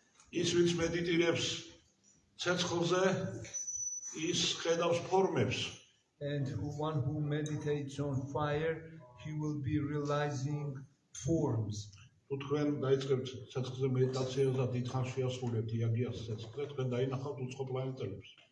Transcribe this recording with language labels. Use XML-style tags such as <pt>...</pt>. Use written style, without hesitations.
<ka>ის ვინც მედიტირებს ცეცხლზე, ის ხედავს ფორმებს.</ka> <en>And one who meditates on fire, he will be realizing forms.</en> <ka>თუ თქვენ დაიწყებთ ცეცხლზე მედიტაციას და დიდხანს შეასრულებთ იაგიას ცეცხლზე, თქვენ დაინახავთ უცხო პლანეტებს.</ka>